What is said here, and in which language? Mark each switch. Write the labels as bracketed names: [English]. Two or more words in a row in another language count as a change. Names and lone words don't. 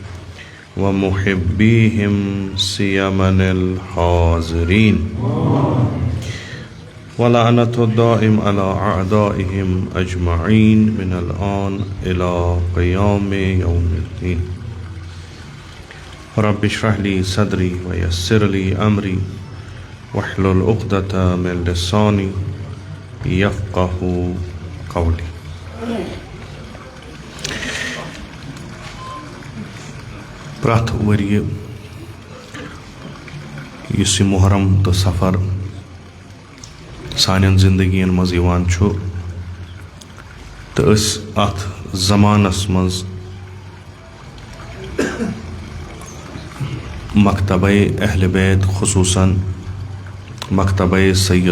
[Arabic] ومحبيهم سيما الحاضرين، ولعنة الدائم على أعدائهم أجمعين من الآن إلى قيام يوم الدين. رب اشرح لي صدري ويسر لي أمري واحلل عقدة من لساني يفقه قولي. [Kashmiri] پرٛٮ۪تھ ؤرۍ یُس یہِ محرم تہٕ سفر سانٮ۪ن زندگین منٛز یِوان چھُ تہٕ أسۍ اَتھ زمانس منٛز مکتبے اہل بیت خصوٗصاً مکتبے سید